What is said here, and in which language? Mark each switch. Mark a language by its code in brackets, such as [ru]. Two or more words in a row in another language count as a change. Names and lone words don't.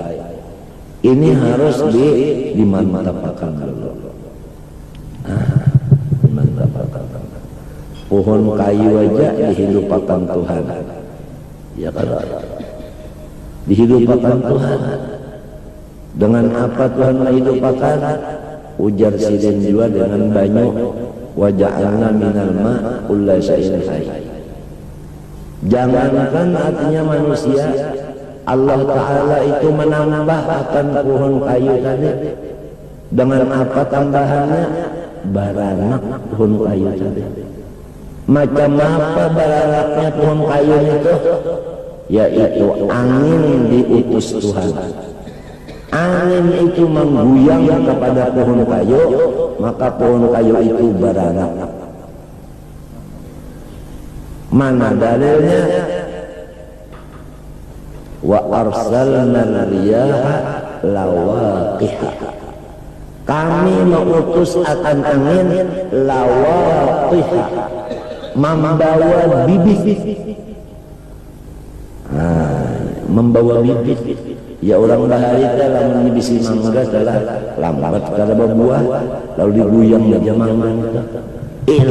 [id] Ini harus dimantapkan dulu. Dimantapkan. Pohon kayu aja dihidupkan Tuhan. Ya kan? Dihidupkan Tuhan. Dengan apa Tuhan menghidupkan? [bjn] Ujar sidin juga dengan banyu. [ar] Wa ja'alna minal ma' kulla syai'in hayy. [id] Jangankan artinya manusia, Allah Ta'ala itu menambah akan pohon kayu tadi. [bjn] Dengan apa tambahannya? Baranak pohon kayu tadi. Macam apa baranaknya pohon kayu itu? [id] Yaitu angin diutus Tuhan. Angin itu mengguyang kepada pohon kayu, maka pohon kayu itu beranak. Mana dalilnya? [ar] Wa arsalna riyaha lawaqiha. [id] Kami mengutus akan angin lawaqiha, membawa bibit. Membawa bibit. [bjn] Ya orang bahari telah menyibisi mangga telah lambat kada berbuah, lalu diguyang aja mangga itu.